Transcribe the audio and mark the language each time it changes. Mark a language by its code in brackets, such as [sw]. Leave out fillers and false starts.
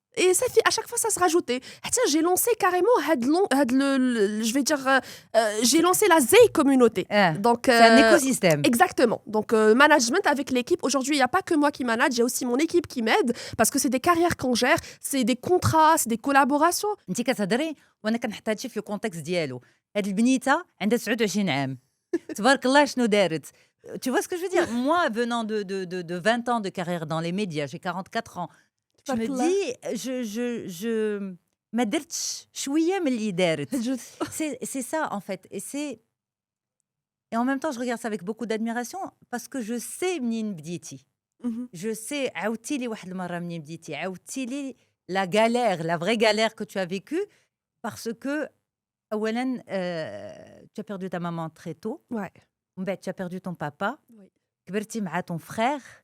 [fr] Et ça fait, à chaque fois, ça se rajoutait. J'ai lancé carrément, je vais dire, j'ai lancé la ZEI communauté. Donc, c'est un écosystème. Exactement. Donc, management avec l'équipe. Aujourd'hui, il n'y a pas que moi qui manage, il y a aussi mon équipe qui m'aide parce que c'est des carrières qu'on gère, c'est des contrats, c'est des collaborations. [ar] انت كتهضري وانا كنحط هادشي في الكونتكست ديالو. هاد البنيته عندها 29 عام. تبارك الله شنو دارت. [fr] Tu vois ce que je veux dire? Moi, venant de 20 ans de carrière dans les médias, j'ai 44 ans. [ar] Je me dis, je ما درتش شويه من اللي دارت. [fr] C'est ça en fait. Et en même temps, je regarde ça avec beaucoup d'admiration parce que je sais منين بديتي. [ar] Je sais عاودتي لي واحد المره منين بديتي. [fr] عاودتي لي la galère, la vraie galère que tu as vécue parce que اولا tu as perdu ta maman très tôt. ومن بعد tu as perdu ton papa. كبرتي مع ton frère.